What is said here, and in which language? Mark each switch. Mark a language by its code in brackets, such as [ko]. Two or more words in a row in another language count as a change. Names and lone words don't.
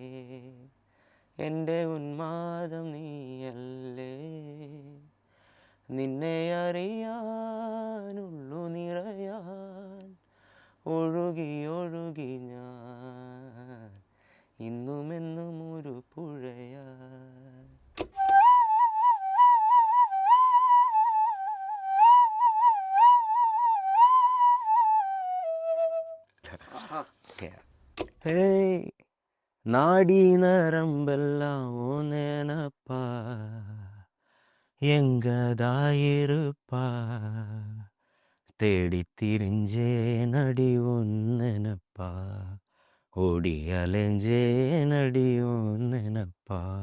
[ml] എൻ്റെ ഉന്മാദം നീയല്ലേ, നിന്നെ അറിയാനുള്ളു നിറയാൻ ഒഴുകി ഒഴുകി ഞാൻ ഇന്നുമെന്നും ഒരു പുഴയാൻ. [ta] Hey, நாடி நரம்பெல்லாம் நினப்பா எங்கதாயிருப்பா, தேடி திரிஞ்சே நடி நினப்பா, ஓடி அலைஞ்சே நடி நினப்பா.